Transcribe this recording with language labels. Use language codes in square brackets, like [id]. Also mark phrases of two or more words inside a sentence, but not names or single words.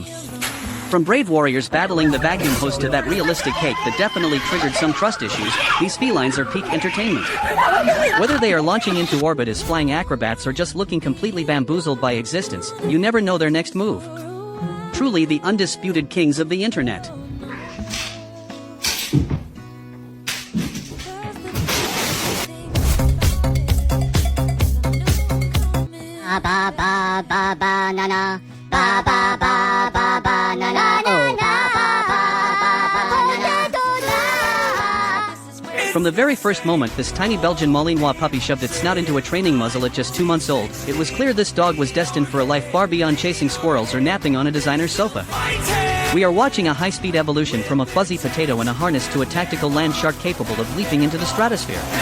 [en] From brave warriors battling the vacuum hose to that realistic cake that definitely triggered some trust issues, these felines are peak entertainment. Whether they are launching into orbit as flying acrobats or just looking completely bamboozled by existence, you never know their next move. Truly the undisputed kings of the internet. Ba ba ba ba na na, ba ba ba ba ba na na, oh ba ba ba ba na na. From the very first moment this tiny Belgian Malinois puppy shoved its snout into a training muzzle at just 2 months old, it was clear this dog was destined for a life far beyond chasing squirrels or napping on a designer's sofa. We are watching a high-speed evolution from a fuzzy potato in a harness to a tactical land shark capable of leaping into the stratosphere.